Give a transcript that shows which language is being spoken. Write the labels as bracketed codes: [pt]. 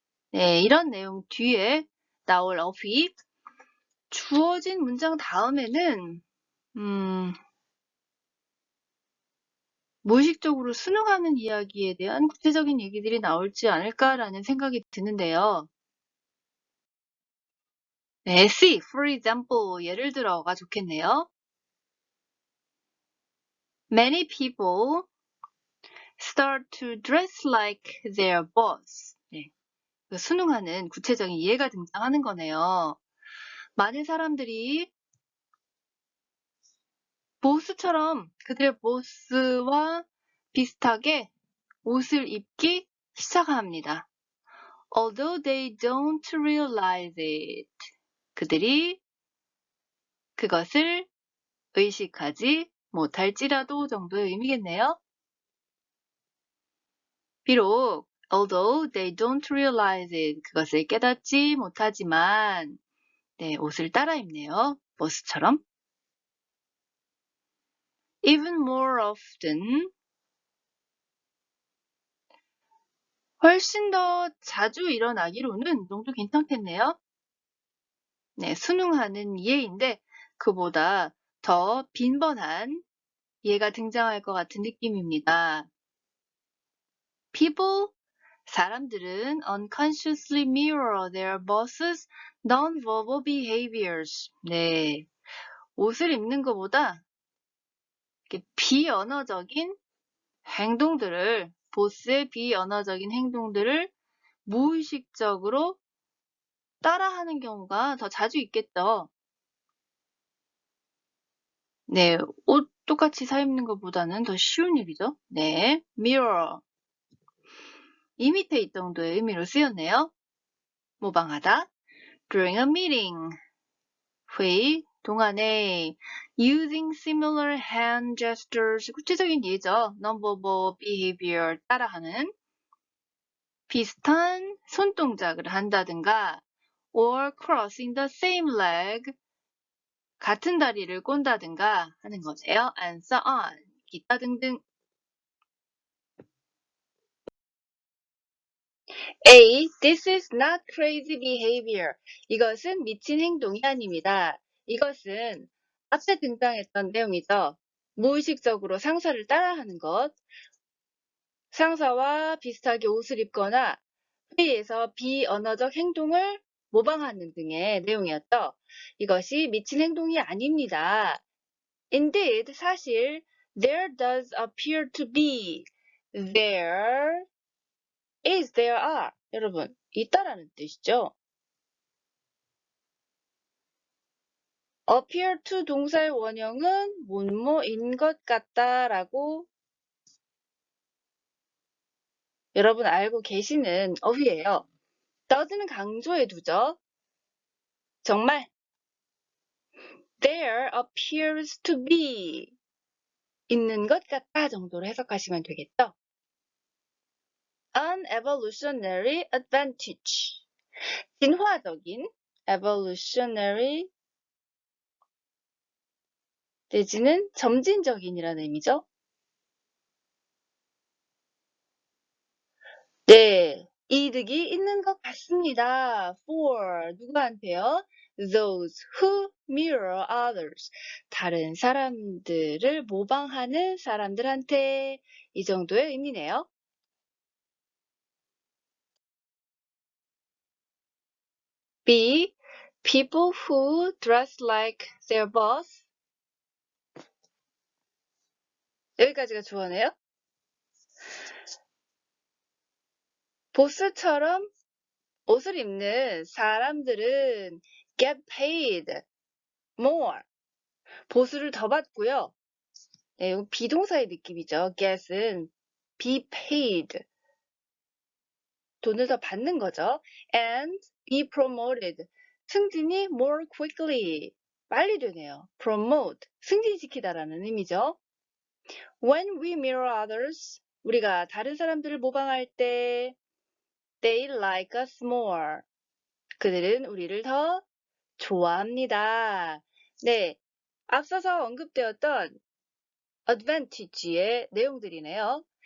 [ko] 네, 이런 내용 뒤에 나올 어휘, 주어진 문장 다음에는 무의식적으로 순응하는 이야기에 대한 구체적인 얘기들이 나올지 않을까라는 생각이 드는데요. 네, [en] see, for example, [ko] 예를 들어가 좋겠네요. [en] Many people start to dress like their boss. [ko] 네, 순응하는 구체적인 예가 등장하는 거네요. 많은 사람들이 보스처럼 그들의 보스와 비슷하게 옷을 입기 시작합니다. [en] Although they don't realize it. [ko] 그들이 그것을 의식하지 못할지라도 정도의 의미겠네요. [en] 비록 although they don't realize it. [ko] 그것을 깨닫지 못하지만 네, 옷을 따라 입네요. 보스처럼. [en] Even more often. [ko] 훨씬 더 자주 일어나기로는 정도 괜찮겠네요. 네, 순응하는 예인데 그보다 더 빈번한 예가 등장할 것 같은 느낌입니다. People 사람들은 [en] unconsciously mirror their boss's non-verbal behaviors. [ko] 네. 옷을 입는 것보다 이렇게 비언어적인 행동들을, 보스의 비언어적인 행동들을 무의식적으로 따라하는 경우가 더 자주 있겠죠. 네, 옷 똑같이 사 입는 것보다는 더 쉬운 일이죠. 네, mirror. imitate 정도의 의미로 쓰였네요. 모방하다. [en] during a meeting. [ko] 회의 동안에 [en] using similar hand gestures. [ko] 구체적인 예죠. [en] non-verbal behavior [ko] 따라하는 비슷한 손동작을 한다든가 [en] or crossing the same leg. [ko] 같은 다리를 꼰다든가 하는 거세요. [en] and so on. [ko] 기타 등등. [en] A. This is not crazy behavior. [ko] 이것은 미친 행동이 아닙니다. 이것은 앞에 등장했던 내용이죠. 무의식적으로 상사를 따라하는 것, 상사와 비슷하게 옷을 입거나 회의에서 비언어적 행동을 모방하는 등의 내용이었죠. 이것이 미친 행동이 아닙니다. [en] Indeed, [ko] 사실 [en] there does appear to be, there is, there are. [ko] 여러분, 있다라는 뜻이죠. appear to 동사의 원형은 뭐뭐인 것 같다라고 여러분 알고 계시는 어휘예요. does는 강조해 두죠. 정말 [en] there appears to be [ko] 있는 것 같다 정도로 해석하시면 되겠죠. [en] An evolutionary advantage. [ko] 진화적인 evolutionary 내지는 점진적인이라는 의미죠. 네, 이득이 있는 것 같습니다. For 누구한테요? [en] Those who mirror others. [ko] 다른 사람들을 모방하는 사람들한테 이 정도의 의미네요. [en] B. People who dress like their boss. [ko] 여기까지가 주어네요. 보스처럼 옷을 입는 사람들은 [en] get paid more. [ko] 보수를 더 받고요. 네, 이거 비동사의 느낌이죠. get은 be paid. 돈을 더 받는 거죠. [en] and be promoted. [ko] 승진이 [en] more quickly. [ko] 빨리 되네요. promote. 승진시키다라는 의미죠. [en] When we mirror others. [ko] 우리가 다른 사람들을 모방할 때 [en] they like us more. [ko] 그들은 우리를 더 좋아합니다. 네, 앞서서 언급되었던 advantage의 내용들이네요.